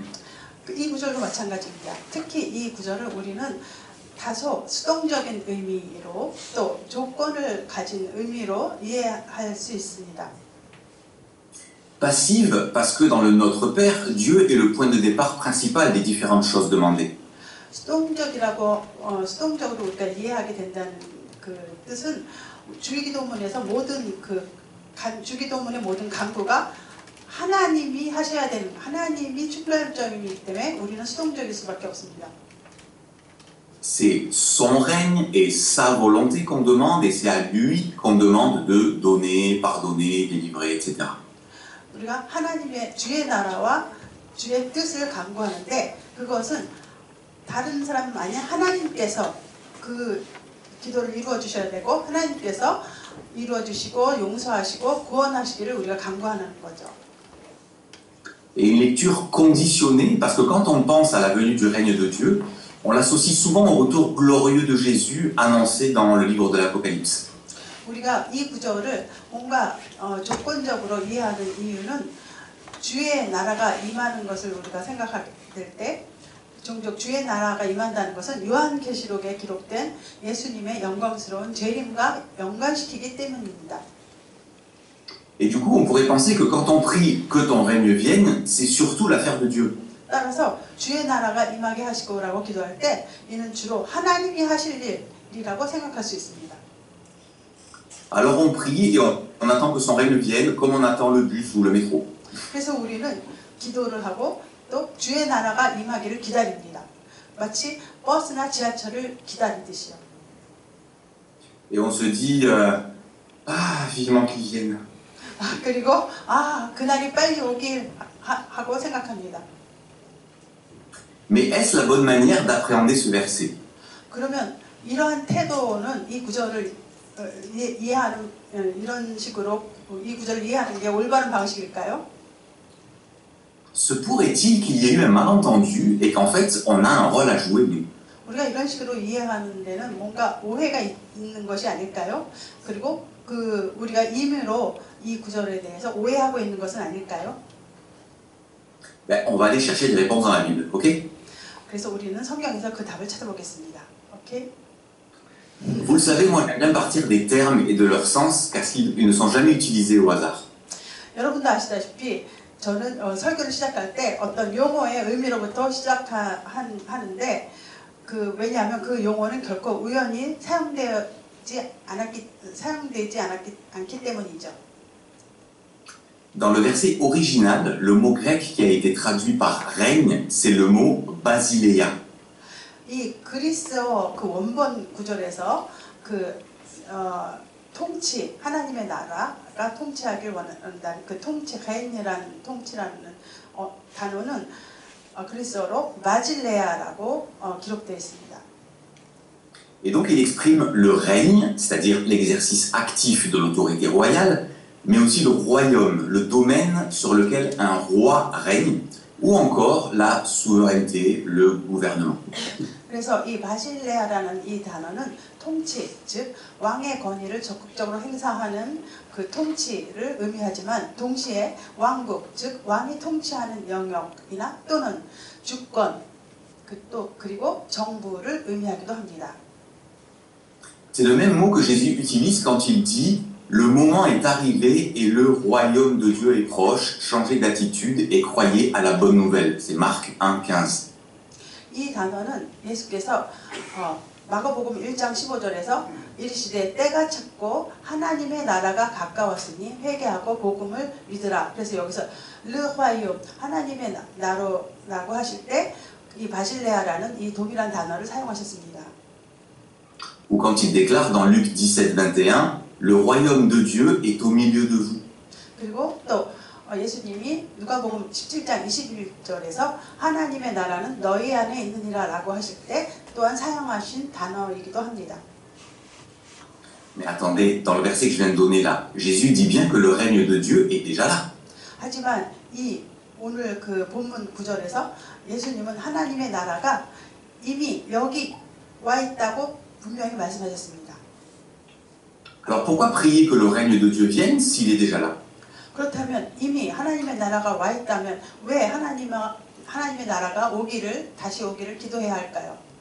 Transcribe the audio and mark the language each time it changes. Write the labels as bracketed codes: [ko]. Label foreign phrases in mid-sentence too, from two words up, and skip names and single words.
[ko] 이 구절도 마찬가지입니다. 특히 이 구절을 우리는 다소 수동적인 의미로 또 조건을 가진 의미로 이해할 수 있습니다. [fr] Passive parce que dans le Notre Père, Dieu est le point de départ principal des différentes choses demandées. [ko] 수동적으로 우리가 이해하게 된다는 그 뜻은 주기도문에서 모든 주기도문의 모든 강구가 하나님이 하셔야 되는 하나님이 출발점이기 때문에 우리는 수동적일 수밖에 없습니다. [fr] C'est son règne et sa volonté qu'on demande et c'est à lui qu'on demande de donner, pardonner, délivrer, etc. [ko] 우리가 하나님의 주의 나라와 주의 뜻을 강구하는데 그것은 다른 사람이 아니라 하나님께서 그 기도를 이루어 주셔야 되고 하나님께서 이루어 주시고 용서하시고 구원하시기를 우리가 강구하는 거죠. [fr] Et une lecture conditionnée parce que quand on pense à la venue du règne de Dieu, on l'associe souvent au retour glorieux de Jésus annoncé dans le livre de l'Apocalypse. [ko] 우리가 이 구절을 뭔가 조건적으로 이해하는 이유는 주의 나라가 임하는 것을 우리가 생각할 때 종종 주의 나라가 임한다는 것은 요한계시록에 기록된 예수님의 영광스러운 재림과 연관시키기 때문입니다. [fr] Et du coup, on pourrait penser que quand on prie que ton règne vienne, c'est surtout l'affaire de Dieu. [ko] 따라서 주의 나라가 임하게 하시고라고 기도할 때 이는 주로 하나님이 하실 일이라고 생각할 수 있습니다. [fr] Alors on prie et on attend que son règne vienne comme on attend le bus ou le métro. [ko] 그래서 우리는 기도를 하고 또 주의 나라가 임하기를 기다립니다. 마치 버스나 지하철을 기다리듯이요. [fr] Et on se dit, vivement qu'il vienne. [ko] 그리고 그날이 빨리 오길 하고 생각합니다. [fr] Mais est-ce la bonne manière d'appréhender ce verset? [ko] 그러면 이러한 태도는 이 구절을 이해하는 이런 식으로 이 구절을 이해하는 게 올바른 방식일까요? [fr] Se pourrait-il qu'il y ait eu un malentendu et qu'en fait on a un rôle à jouer nous? [ko] 우리가 이런 식으로 이해하는 데는 뭔가 오해가 있는 것이 아닐까요? 그리고 우리가 임의로 이 구절에 대해서 오해하고 있는 것은 아닐까요? [fr] Ben, on va aller chercher des réponses dans la Bible, ok? [ko] 그래서 우리는 성경에서 그 답을 찾아보겠습니다. 오케이? [fr] Vous le savez, moi j'aime bien partir des termes et de leur sens car ils ne sont jamais utilisés au hasard. [ko] 여러분도 아시다시피 저는 설교를 시작할 때 어떤 용어의 의미로부터 시작하는데 왜냐하면 그 용어는 결코 우연히 사용되지 않기 때문이죠. [fr] Dans le verset original, le mot grec qui a été traduit par règne, c'est le mot basileia. [ko] 이 그리스어 그 원본 구절에서 통치, 하나님의 나라가 통치하길 원한다는 그 통치, 레인이라는 통치라는 단어는 그리스어로 바질레아라고 기록되어 있습니다. [fr] Et donc il exprime le règne, c'est-à-dire l'exercice actif de l'autorité royale, mais aussi le royaume, le domaine sur lequel un roi règne, ou encore la souveraineté, le gouvernement. [ko] 그래서 이 바실레아라는 이 단어는 통치, 즉 왕의 권위를 적극적으로 행사하는 그 통치를 의미하지만 동시에 왕국, 즉 왕이 통치하는 영역이나 또는 주권, 그리고 정부를 의미하기도 합니다. [fr] C'est le même mot que Jésus utilise quand il dit « Le moment est arrivé et le royaume de Dieu est proche, changez d'attitude et croyez à la bonne nouvelle. » C'est Marc 1,15. [ko] 이 단어는 예수께서 마가복음 1장 15절에서 이르시되 때가 찼고 하나님의 나라가 가까웠으니 회개하고 복음을 믿으라. 그래서 여기서 [fr] le royaume [ko] 하나님의 나라라고 하실 때 이 바실레아라는 이 동일한 단어를 사용하셨습니다. [fr] Ou quand il déclare dans Luc 17, 21, « Le royaume de Dieu est au milieu de vous. » [ko] 그리고 또 예수님이 누가복음 17장 21절에서 하나님의 나라는 너희 안에 있느니라 라고 하실 때 또한 사용하신 단어이기도 합니다. [fr] Mais attendez, dans le verset que je viens de donner là, Jésus dit bien que le règne de Dieu est déjà là. [ko] 하지만 이 오늘 그 본문 구절에서 예수님은 하나님의 나라가 이미 여기 와 있다고 분명히 말씀하셨습니다. [fr] Alors pourquoi prier que le règne de Dieu vienne s'il est déjà là? [ko] 그렇다면 이미 하나님의 나라가 와 있다면 왜 하나님의 나라가 다시 오기를 기도해야 할까요?